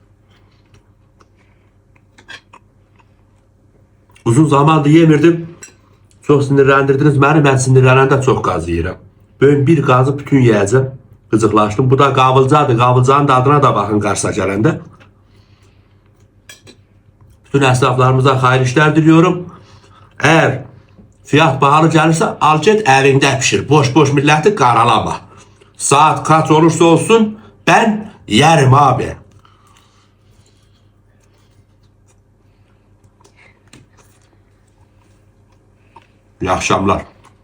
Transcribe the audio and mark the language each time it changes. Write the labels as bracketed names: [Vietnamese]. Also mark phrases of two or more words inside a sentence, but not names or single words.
[Turkish] Uzun zamandır yemirdim. [Azerbaijani] Çox sinirləndirdiniz məni. Mən sinirlənəndə çox qaz yeyirəm. Böyle bir qazı bütün yiyəcəm. Qızıqlaşdım. Bu da qavılcadır. Qavılcanın dadına da baxın qarşıya gələndə. Bütün əsnaflarımıza xeyirli işler diliyorum. [Turkish] Eğer fiyat pahalı gelirse al get evinde pişir. Boş boş milleti qaralama. Saat kaç olursa olsun ben yerim abi. İyi akşamlar.